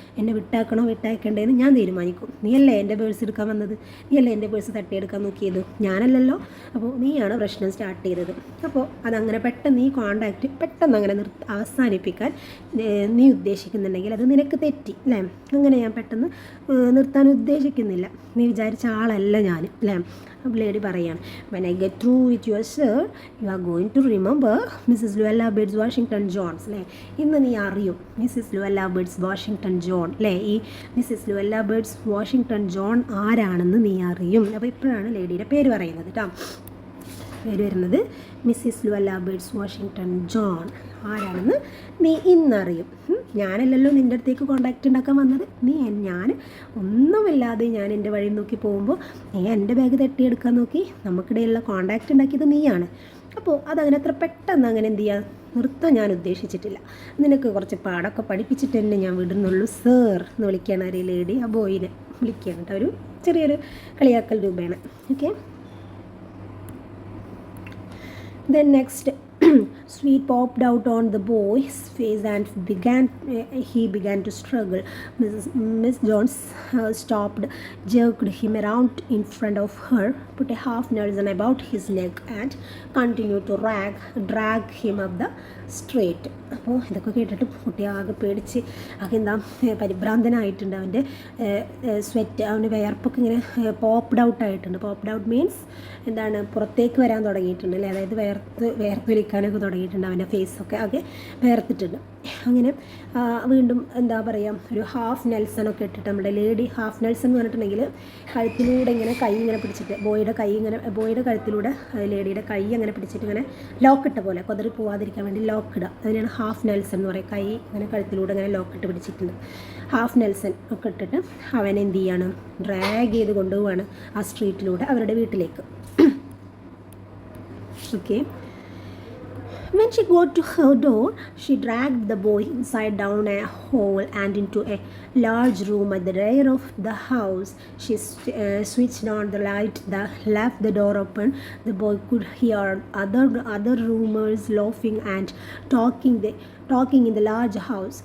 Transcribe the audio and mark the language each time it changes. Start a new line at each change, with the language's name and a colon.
Malayalam: എന്നെ വിട്ടാക്കണോ വിട്ടയക്കണ്ടേന്ന് ഞാൻ തീരുമാനിക്കും. നീയല്ലേ എൻ്റെ പേഴ്സ് എടുക്കാൻ വന്നത്, നീയല്ലേ എൻ്റെ പേഴ്സ് തട്ടിയെടുക്കാൻ നോക്കിയത്, ഞാനല്ലല്ലോ. അപ്പോൾ നീയാണ് പ്രശ്നം സ്റ്റാർട്ട് ചെയ്തത്. അപ്പോൾ അതങ്ങനെ പെട്ടെന്ന് ഈ കോണ്ടാക്റ്റ് പെട്ടെന്ന് അങ്ങനെ അവസാനിപ്പിക്കാൻ നീ ഉദ്ദേശിക്കുന്നുണ്ടെങ്കിൽ അത് നിനക്ക് തെറ്റി അല്ലേ. അങ്ങനെ ഞാൻ പെട്ടെന്ന് നിർത്താൻ ഉദ്ദേശിക്കുന്നില്ല, നീ വിചാരിച്ച ആളല്ല ഞാൻ അല്ലേ. ലേഡി പറയാണ്,
English: when I get through with your sir, you are going to remember Mrs. Luella Bates Washington Jones അല്ലേ.
Malayalam: ഇന്ന് നീ അറിയും മിസ്സിസ് ലുവല്ല ബേർഡ്സ് വാഷിങ്ടൺ ജോൺ അല്ലേ. ഈ മിസ്സിസ് ലുവല്ല ബേർഡ്സ് വാഷിങ്ടൺ ജോൺ ആരാണെന്ന് നീ അറിയും. അപ്പോൾ ഇപ്പോഴാണ് ലേഡിയുടെ പേര് പറയുന്നത് കേട്ടോ. പേര് വരുന്നത് മിസ്സിസ് ലുവല്ല ബേഡ്സ് വാഷിങ്ടൺ ജോൺ. ആരാണെന്ന് നീ ഇന്നറിയും. ഞാനല്ലല്ലോ നിൻ്റെ അടുത്തേക്ക് കോൺടാക്റ്റ് ഉണ്ടാക്കാൻ വന്നത്. ഞാൻ ഒന്നുമില്ലാതെ ഞാൻ എൻ്റെ വഴി നോക്കി പോകുമ്പോൾ നീ എൻ്റെ ബാഗ് തട്ടിയെടുക്കാൻ നോക്കി. നമുക്കിടയിലുള്ള കോൺടാക്റ്റ് ഉണ്ടാക്കിയത് നീയാണ്. അപ്പോൾ അതങ്ങനെ അത്ര പെട്ടെന്ന് അങ്ങനെ എന്ത് ചെയ്യാൻ നിർത്താൻ ഞാൻ ഉദ്ദേശിച്ചിട്ടില്ല. നിനക്ക് കുറച്ച് പാടൊക്കെ പഠിപ്പിച്ചിട്ട് തന്നെ ഞാൻ വിടുന്നുള്ളൂ സർ എന്ന് വിളിക്കുകയാണ് ഒരു ലേഡി ആ ബോയിനെ വിളിക്കുകയാണ് കേട്ടോ. ഒരു ചെറിയൊരു കളിയാക്കൽ രൂപേണ.
English: Okay, then next sweat popped out on the boy's face and he began to struggle. Miss Jones stopped, jerked him around in front of her, put a half Nelson about his neck and continued to drag him up the street.
Malayalam: അപ്പോൾ ഇതൊക്കെ കേട്ടിട്ട് കുട്ടി ആകെ പേടിച്ച് ആകെ എന്താ പരിഭ്രാന്തനായിട്ടുണ്ട്. അവൻ്റെ sweat, അവൻ്റെ വിയർപ്പൊക്കെ ഇങ്ങനെ പോപ്ഡ് ഔട്ട് ആയിട്ടുണ്ട്. പോപ്ഡ് ഔട്ട് മീൻസ് എന്താണ്, പുറത്തേക്ക് വരാൻ തുടങ്ങിയിട്ടുണ്ട് അല്ലേ, അതായത് വേർത്തൊലിക്കാനൊക്കെ തുടങ്ങിയിട്ടുണ്ട്. അവൻ്റെ ഫേസൊക്കെ ആകെ വേർത്തിട്ടുണ്ട്. അങ്ങനെ വീണ്ടും എന്താ പറയുക, ഒരു ഹാഫ് നെൽസണൊക്കെ ഇട്ടിട്ട് നമ്മുടെ ലേഡി ഹാഫ് നെൽസൺ എന്ന് പറഞ്ഞിട്ടുണ്ടെങ്കിൽ കഴുത്തിലൂടെ ഇങ്ങനെ കൈ ഇങ്ങനെ പിടിച്ചിട്ട് ബോയുടെ കഴുത്തിലൂടെ ലേഡിയുടെ കൈ അങ്ങനെ പിടിച്ചിട്ട് ഇങ്ങനെ ലോക്കിട്ട പോലെ കൊതറി പോവാതിരിക്കാൻ വേണ്ടി ലോക്കിടുക. അതിനാണ് ഹാഫ് നെൽസൺ എന്ന് പറയുക. കൈ ഇങ്ങനെ കഴുത്തിലൂടെ ഇങ്ങനെ ലോക്കിട്ട് പിടിച്ചിട്ടുണ്ട്. ഹാഫ് നെൽസൺ ഒക്കെ ഇട്ടിട്ട് അവൻ എന്ത് ചെയ്യാണ്, ഡ്രാഗ് ചെയ്ത് കൊണ്ടുപോവാണ് ആ സ്ട്രീറ്റിലൂടെ അവരുടെ വീട്ടിലേക്ക്.
English: Okay, when she got to her door, she dragged the boy inside down a hole and into a large room at the rear of the house. She switched on the light, left the door open. The boy could hear other roomers laughing and talking in the large house.